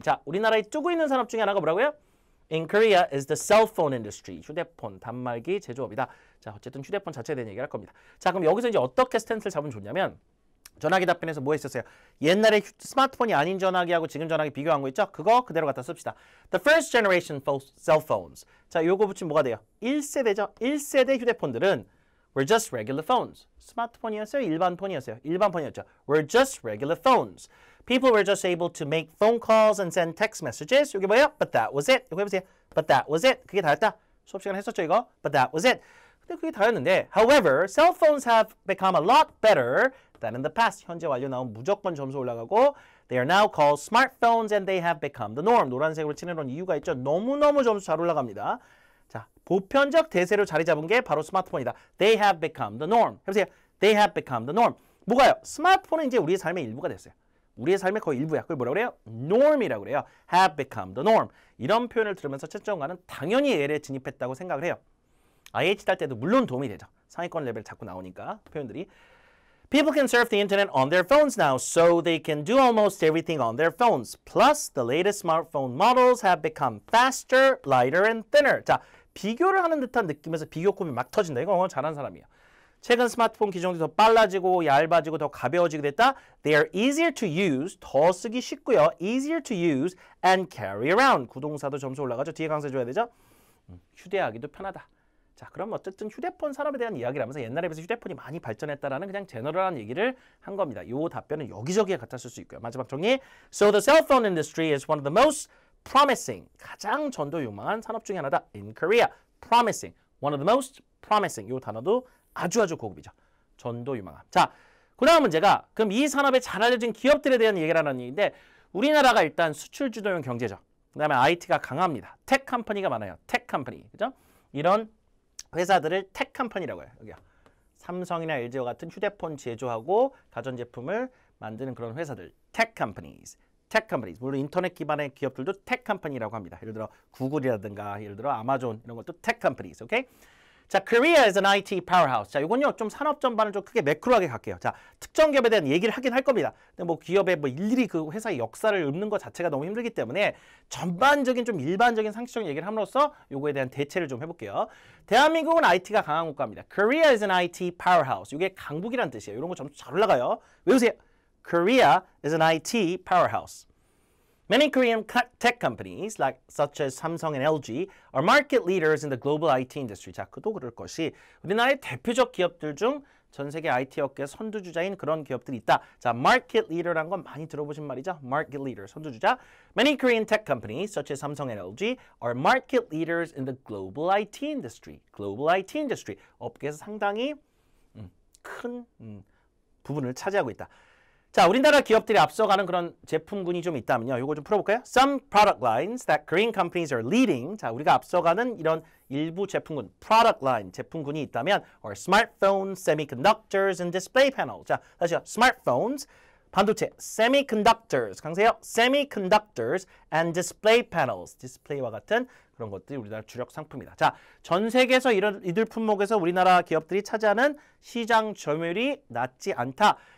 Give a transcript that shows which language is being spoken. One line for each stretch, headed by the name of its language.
Korean: 자, 우리나라에 뜨고 있는 산업 중에 하나가 뭐라고요?
English: In Korea is the cell phone industry.
Korean: 휴대폰, 단말기 제조업이다. 자, 어쨌든 휴대폰 자체에 대한 얘기를 할 겁니다. 자, 그럼 여기서 이제 어떻게 스탠스를 잡으면 좋냐면 전화기 답변에서 뭐 했었어요? 옛날에 스마트폰이 아닌 전화기하고 지금 전화기 비교한 거 있죠? 그거 그대로 갖다 씁시다.
English: The first generation cell phones.
Korean: 자, 요거 붙이면 뭐가 돼요? 1세대죠? 1세대 휴대폰들은
English: were just regular phones.
Korean: 스마트폰이었어요? 일반 폰이었어요? 일반 폰이었죠.
English: were just regular phones. People were just able to make phone calls and send text messages.
Korean: 이게 뭐예요?
English: But that was it.
Korean: 이거 해보세요.
English: But that was it.
Korean: 그게 다였다. 수업 시간에 했었죠, 이거?
English: But that was it.
Korean: 근데 그게 다였는데
English: However, cell phones have become a lot better than in the past.
Korean: 현재 완료 나오면 무조건 점수 올라가고
English: They are now called smartphones and they have become the norm.
Korean: 노란색으로 칠해놓은 이유가 있죠. 너무너무 점수 잘 올라갑니다. 자, 보편적 대세로 자리 잡은 게 바로 스마트폰이다.
English: They have become the norm.
Korean: 해보세요.
English: They have become the norm.
Korean: 뭐가요? 스마트폰은 이제 우리의 삶의 일부가 됐어요. 우리의 삶의 거의 일부야. 그걸 뭐라고 그래요? norm이라고 그래요.
English: have become the norm.
Korean: 이런 표현을 들으면서 채점관은 당연히 L에 진입했다고 생각을 해요. IH 딸 때도 물론 도움이 되죠. 상위권 레벨 자꾸 나오니까 표현들이.
English: People can surf the internet on their phones now, so they can do almost everything on their phones. Plus, the latest smartphone models have become faster, lighter, and thinner.
Korean: 자, 비교를 하는 듯한 느낌에서 비교급이 막 터진다. 이거 잘하는 사람이에요. 최근 스마트폰 기종이 더 빨라지고 얇아지고 더 가벼워지게 됐다.
English: They are easier to use,
Korean: 더 쓰기 쉽고요.
English: Easier to use and carry around.
Korean: 구동사도 점수 올라가죠. 뒤에 강세 줘야 되죠. 휴대하기도 편하다. 자, 그럼 어쨌든 휴대폰 산업에 대한 이야기를 하면서 옛날에 비해서 휴대폰이 많이 발전했다라는 그냥 제너럴한 얘기를 한 겁니다. 요 답변은 여기저기에 갖다 쓸 수 있고요. 마지막 정리.
English: So the cell phone industry is one of the most promising,
Korean: 가장 전도 유망한 산업 중에 하나다.
English: In Korea. Promising. One of the most promising.
Korean: 요 단어도 아주 고급이죠. 전도 유망한. 자, 그 다음 문제가 그럼 이 산업에 잘 알려진 기업들에 대한 얘기를 하는 얘기인데 우리나라가 일단 수출 주도형 경제죠. 그 다음에 IT가 강합니다. 테크 컴퍼니가 많아요. 테크 컴퍼니. 그죠? 이런 회사들을 테크 컴퍼니라고 해요. 여기요. 삼성이나 LG와 같은 휴대폰 제조하고 가전제품을 만드는 그런 회사들. 테크 컴퍼니즈. 테크 컴퍼니즈. 물론 인터넷 기반의 기업들도 테크 컴퍼니라고 합니다. 예를 들어 구글이라든가 예를 들어 아마존 이런 것도 테크 컴퍼니즈. 오케이? 자,
English: Korea is an IT powerhouse.
Korean: 자, 이건요 좀 산업 전반을 좀 크게 매크로하게 갈게요. 자, 특정 기업에 대한 얘기를 하긴 할 겁니다. 근데 뭐 기업의 뭐 일일이 그 회사의 역사를 읊는 것 자체가 너무 힘들기 때문에 전반적인 좀 일반적인 상식적인 얘기를 함으로써 요거에 대한 대체를 좀 해볼게요. 대한민국은 IT가 강한 국가입니다.
English: Korea is an IT powerhouse.
Korean: 이게 강국이란 뜻이에요. 이런 거 점수 잘 올라가요. 외우세요.
English: Korea is an IT powerhouse. Many Korean tech companies, such as Samsung and LG, are market leaders in the global IT industry.
Korean: 자, 그도 그럴 것이 우리나라의 대표적 기업들 중 전 세계 IT 업계 선두주자인 그런 기업들이 있다. 자, market leader란 건 많이 들어보신 말이죠.
English: market leader, 선두주자. Many Korean tech companies, such as Samsung and LG, are market leaders in the global IT industry. global IT industry.
Korean: 업계에서 상당히 큰 부분을 차지하고 있다. 자, 우리나라 기업들이 앞서가는 그런 제품군이 좀 있다면요. 이거 좀 풀어볼까요?
English: Some product lines that Korean companies are leading.
Korean: 자, 우리가 앞서가는 이런 일부 제품군, product line, 제품군이 있다면
English: are smartphones, semiconductors, and display panels.
Korean: 자, 다시요.
English: smartphones,
Korean: 반도체,
English: semiconductors,
Korean: 강세요.
English: semiconductors and display panels.
Korean: 디스플레이와 같은 그런 것들이 우리나라 주력 상품이다. 자, 전 세계에서 이들 품목에서 우리나라 기업들이 차지하는 시장 점유율이 낮지 않다.